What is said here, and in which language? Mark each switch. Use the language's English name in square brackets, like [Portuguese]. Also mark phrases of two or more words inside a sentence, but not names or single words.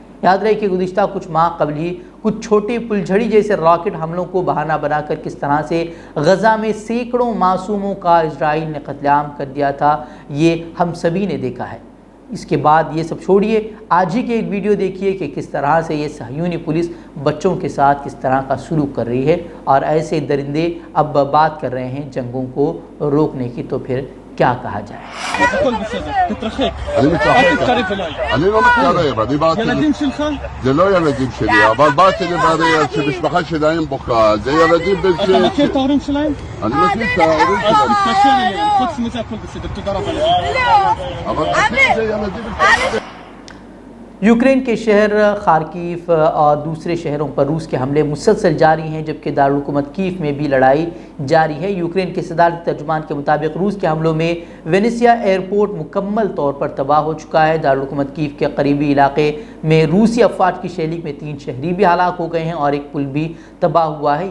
[Urdu] یاد رہے کہ گزشتہ کچھ ماہ قبل ہی کچھ چھوٹے پھلجھڑی جیسے راکٹ حملوں کو بہانہ بناکر کس طرح سے غزہ میں سینکڑوں معصوموں کا اسرائیل نے قتل عام کر دیا تھا، یہ ہم سبھی نے دیکھا ہے. اس کے بعد یہ سب چھوڑیے، آج ہی کے ایک ویڈیو دیکھیے کہ کس طرح سے یہ صیہونی پولیس بچوں کے ساتھ کس طرح کا سلوک کر رہی ہے اور ایسے درندے اب بات کر رہے ہیں جنگوں کو روکنے کی، تو پھر کیا کہا جائے. [Hebrew] אני לא מתקרב, אני באתי... ילדים שלך? זה לא ילדים שלי, אבל באתי לברר שמשפחה שלהם בוכה, זה ילדים בין אתה מכיר את ההורים שלהם? אני מכיר את ההורים אז שלהם. תתקשר אליהם, חוץ מזה הכל בסדר, תודה רבה לך. אבל זה ילדים... [Urdu] یوکرین کے شہر خارکیف اور دوسرے شہروں پر روس کے حملے مسلسل جاری ہیں، جبکہ دارالحکومت کیف میں بھی لڑائی جاری ہے. یوکرین کے صدارتی ترجمان کے مطابق روس کے حملوں میں وینیسیا ایئرپورٹ مکمل طور پر تباہ ہو چکا ہے. دارالحکومت کیف کے قریبی علاقے میں روسی افواج کی شیلی میں 3 شہری بھی ہلاک ہو گئے ہیں اور ایک پل بھی تباہ ہوا ہے.